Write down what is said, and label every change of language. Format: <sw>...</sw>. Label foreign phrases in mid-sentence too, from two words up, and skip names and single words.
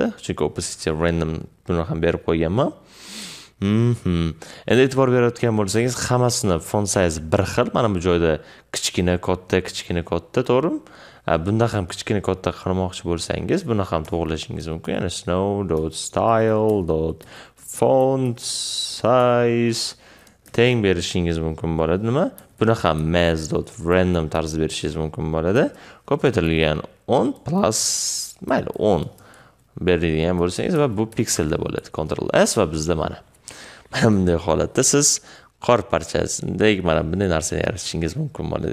<uz>Chunki</uz> <en>opacity random</en> <uz>buni ham berib qo'yganman. Endi e'tibor berayotgan bo'lsangiz, hammasini</uz> <en>font size</en> <uz>bir xil. Mana bu joyda kichkina, katta, to'g'rimi? Bunda ham kichkina, katta qilmoqchi bo'lsangiz, buni ham to'g'rilashingiz mumkin. Ya'ni</uz> <en>snow.style.font size</en> <uz>teng berishingiz mumkin bo'ladi. Nima? Buni ham mass.random tarzda berishingiz mumkin bo'ladi. Ko'paytirilgan 10 plus mayli 10 beradigan bo'lsangiz va bu pixelda bo'ladi. Ctrl S va bizda mana bunday holatda siz qor parchasindagi mana bunday narsani yaratishingiz mumkin bo'ladi.</uz>